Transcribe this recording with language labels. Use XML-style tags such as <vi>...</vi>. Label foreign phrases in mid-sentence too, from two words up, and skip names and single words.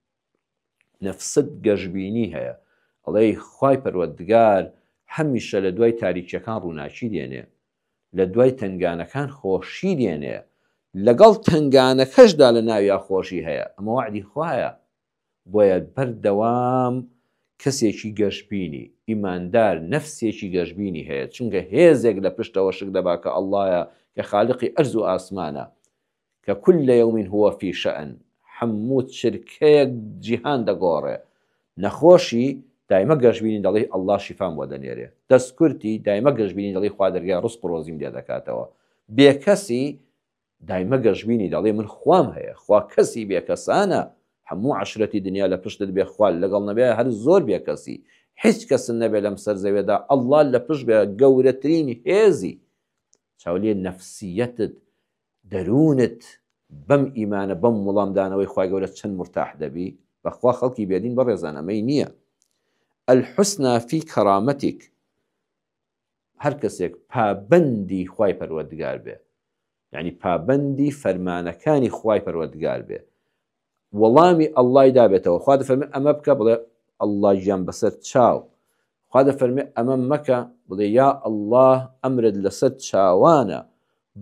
<ckb>نەفست گەشببینی هەیە ئەڵێ خوای پەروەردگار هەمیشە لە دوای تاریکیەکان ڕووناچی دێنێ لە دوای تنگانەکان خۆشی دێنێ لەگەڵ تنگانەکەشدا لە ناویا خۆشی هەیە ئەمە وعدی خوایە بۆیە بەردەوام کەسێکی گەشببینی ئیماندار نەفسێکی گەشببینی هەیە چونکە هێزێک لە پشتەوە شک دەبا کە ئەڵڵایە کە خالقی ئەرز و ئاسمانە کە</ckb> <ar>كل يوم هو في شأن</ar> <ckb>هەموو چرکەیەک جیهان دەگۆڕێ نەخۆشی دایمە گەشببینی دەڵێ ئەڵڵا شیفام بۆ دەنێرێ دەستکورتی دایمە گەشببینی دەڵێ خوا دەرگای ڕزق و ڕۆزیم لێ دەکاتەوە بێکەسی دایمە گەشببینی دەڵێ من خوام هەیە خوا کەسی بێکەسانە هەموو عشرەتی دنیا لە پشتت بێ خوال لەگەڵ نەبێ هەر زۆر بێکەسی هیچ کەسن نەبێ لەم سەر زەوێدا ئەڵڵا لە پشت بێ گەورەترینی هێزی چاولێ نەفسیەتت دەروونت بەم ئیمانە بەم وەڵامدانەوەی خوای گەورە چەند مرتاح دەبی بەخوا خەڵکی بێدین بە ڕێزان ئەمەی نییە</ckb> <ar>الحسنى في كرامتك</ar> <ckb>هەر کەسێک پابەندی خوای پەروەردگار بێ یعنی پابەندی فەرمانەکانی خوای پەروەردگار بێ وەڵامی ئەڵڵای دابێتەوە خوا دەفەرمێ ئەمە بکە بڵێ ئەڵڵا گیان بەسەر چاو خوا دەفەرمێ ئەمە مەکە بڵێ یا ئەڵڵا ئەمرت لەسەر چاوانە بە</ckb>